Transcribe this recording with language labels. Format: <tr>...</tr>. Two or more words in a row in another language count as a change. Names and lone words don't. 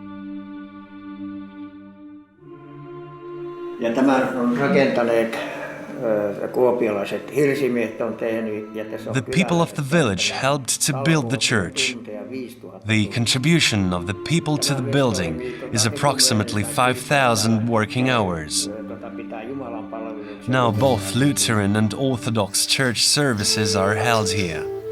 <fi>Ja tämän on rakentaneet kuopiolaiset hirsimiehet on tehnyt. Ja tässä on</fi> <en>The people of the village helped to build the church. The contribution of the people to the building is approximately 5,000 working hours. Now both Lutheran and Orthodox church services are held here.</en>